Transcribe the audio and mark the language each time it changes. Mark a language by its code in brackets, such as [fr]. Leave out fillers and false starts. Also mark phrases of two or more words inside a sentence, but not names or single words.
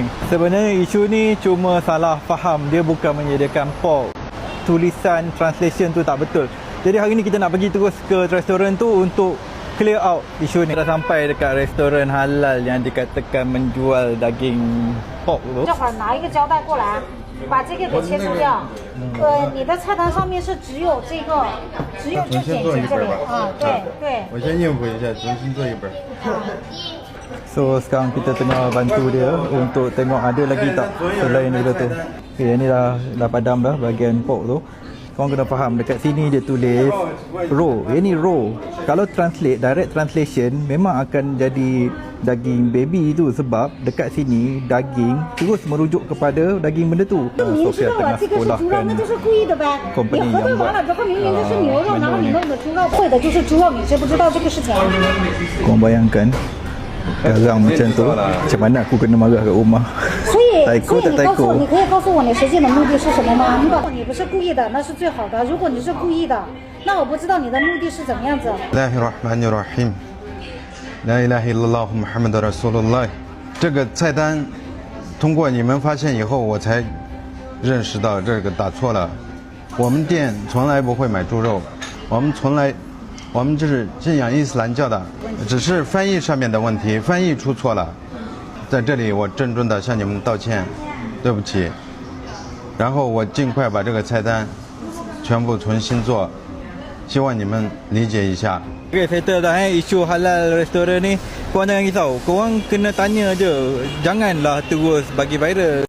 [ms] Sebenarnya isu ni cuma salah faham, dia bukan menyediakan pork. Tulisan translation tu tak betul. Jadi hari ni kita nak pergi terus ke restoran tu untuk [en] clear out [ms] isu ni. Dah sampai dekat restoran halal yang dikatakan menjual daging pork tu. [zh] 这会儿拿一个胶带过来，把这个给切除掉。你的菜单上面是只有这个，只有就点击这里啊，对对。我先应付一下，重新做一本。 [ms] So sekarang kita tengah bantu dia untuk tengok ada lagi tak selain benda tu. Okay, ni dah padam dah bahagian pork tu. Korang kena faham dekat sini dia tulis raw. Ini raw. Kalau translate, [en] direct translation [ms] memang akan jadi daging baby tu sebab dekat sini daging terus merujuk kepada daging benda tu. [zh] 明知道了，这个是猪肉，那就是故意的呗。你核对完了之后，明明就是牛肉，然后你弄的猪肉，会的就是猪肉，你知不知道这个事情？ [ms] Korang bayangkan garang macam tu, macam mana aku kena marah kat rumah. [zh] 所以 Taiko 你 [ms] tak [zh] 告诉我， taiko. 你可以告诉我你实际的目的是什么吗？你不是故意的，那是最好的。如果你是故意的，那我不知道你的目的是怎么样子。 [ar] بسم الله الرحمن الرحيم لا إله إلا الله محمد رسول الله. [zh] 这个菜单通过你们发现以后，我才认识到这个打错了。我们店从来不会买猪肉，我们就是信仰伊斯兰教的，只是翻译上面的问题，翻译出错了。在这里我郑重的向你们道歉，对不起。然后我尽快把这个菜单全部重新做，希望你们理解一下。 [ms] Okay, settle dah isu halal restoran ni. Korang jangan risau. Korang kena tanya je. Janganlah terus bagi viral.